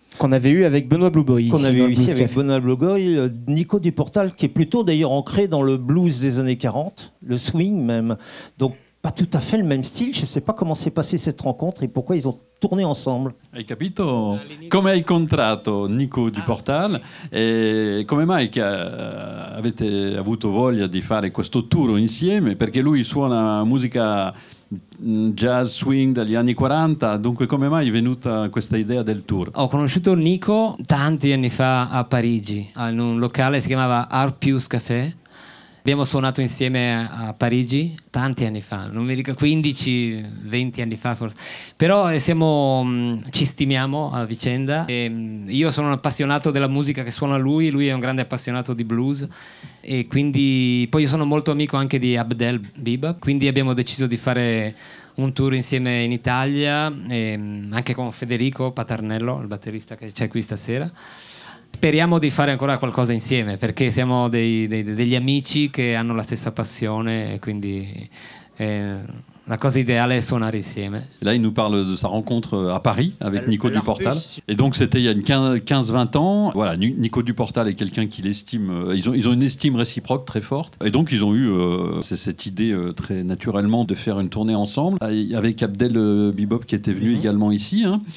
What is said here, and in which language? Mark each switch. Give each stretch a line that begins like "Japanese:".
French: Qu'on avait eu avec Benoît Blueboy. Qu'on avait eu ici avec Benoît Blueboy. Nico Duportal, qui est plutôt d'ailleurs ancré dans le blues des années 40, le swing même. Donc, pas tout à fait le même style. Je ne sais pas comment s'est passée cette rencontre et pourquoi ils ont tourné ensemble.
Italian: Hai capito? Come hai incontrato Nico Duportal? E come mai che avete avuto voglia di fare questo tour insieme? Perché lui suona musica jazz swing dagli anni 40, dunque come mai è venuta questa idea del tour? Ho conosciuto Nico tanti anni fa a Parigi, in un locale che si chiamava Art Plus Café. Abbiamo suonato insieme a Parigi tanti anni fa, non mi ricordo, 15-20 anni fa forse. Però ci stimiamo a vicenda. E io sono un appassionato della musica che suona lui è un grande appassionato di blues. E quindi, poi io sono molto amico anche di Abdel Biba, quindi abbiamo deciso di fare un tour insieme in Italia, e anche con Federico Paternello, il batterista che c'è qui stasera. Speriamo di fare ancora qualcosa insieme, perché siamo degli amici che hanno la stessa passione, e quindi la cosa ideale è suonare insieme.
French: Là, il nous parle de sa rencontre à Paris avec Nico Duportal. Et donc, c'était il y a 15-20 ans. Voilà, Nico Duportal est quelqu'un qui l'estime. Ils ont une estime réciproque très forte. Et donc, ils ont eu cette idée très naturellement de faire une tournée ensemble, avec Abdel Bibop qui était venu également ici. Hein.